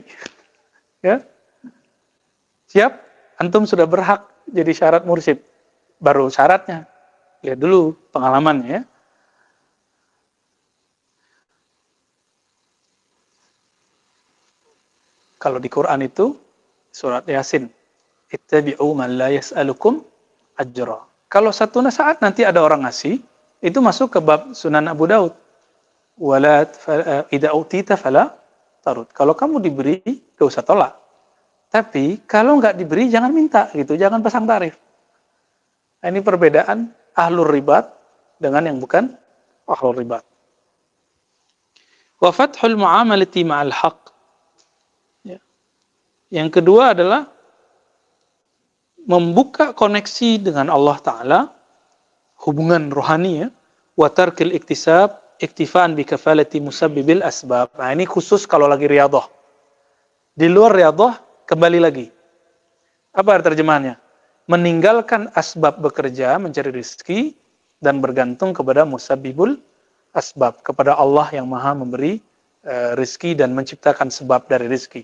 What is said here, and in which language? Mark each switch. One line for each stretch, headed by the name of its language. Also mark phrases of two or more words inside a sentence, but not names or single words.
Indonesian: Ya, siap? Antum sudah berhak jadi syarat mursyid. Baru syaratnya. Lihat dulu pengalamannya ya. Kalau di Quran itu surat Yasin,
Arabic: ittabi'u man la yas'alukum ajra.
Indonesian: Kalau satu saat nanti ada orang ngasih, itu masuk ke bab Sunan Abu Daud.
Arabic: Wala idza utita fala tarud.
Indonesian: Kalau kamu diberi, enggak usah tolak. Tapi kalau enggak diberi jangan minta gitu, jangan pasang tarif. Nah, ini perbedaan
Arabic: ahlur ribat
Indonesian: dengan yang bukan
Arabic: ahlur ribat. Wa fathul mu'amalati ma'al haqq.
Indonesian: Ya. Yang kedua adalah membuka koneksi dengan Allah Ta'ala, hubungan rohani ya,
Arabic: wa tarkil iktisab iktifaan bi kafalati musabbibil asbab.
Indonesian: Nah, ini khusus kalau lagi riyadhah. Di luar riyadhah kembali lagi. Apa terjemahannya? Meninggalkan asbab bekerja, mencari rezeki dan bergantung kepada
Arabic: musabbibul asbab,
Indonesian: kepada Allah yang Maha memberi rezeki dan menciptakan sebab dari rezeki.